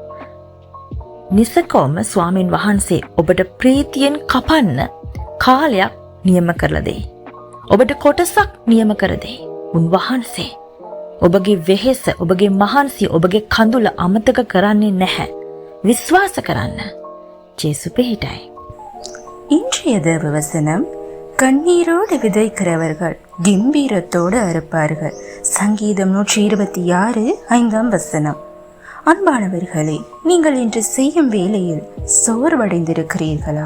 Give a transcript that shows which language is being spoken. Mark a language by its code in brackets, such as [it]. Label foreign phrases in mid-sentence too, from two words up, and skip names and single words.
[si] නිසකවම ස්වාමින් වහන්සේ ඔබට ප්‍රීතියෙන් කපන්න කාලයක් නියම කරලා දෙයි. ඔබට කොටසක් නියම කර දෙයි. උන්වහන්සේ ඔබගේ වෙහෙස, ඔබගේ මහන්සිය, ඔබගේ කඳුල අමතක කරන්නේ නැහැ. විශ්වාස කරන්න. ජේසු පිහිටයි. [ta] இன்றைய தேவ வசனம், கண்ணீரோடு விதைக்கிறவர்கள் கம்பீரத்தோடு அறுப்பார்கள். சங்கீதம் 126 5ஆம் வசனம். அன்பானவர்களே, நீங்கள் இன்று செய்யும் வேலையில் சோர்வடைந்திருக்கிறீர்களா?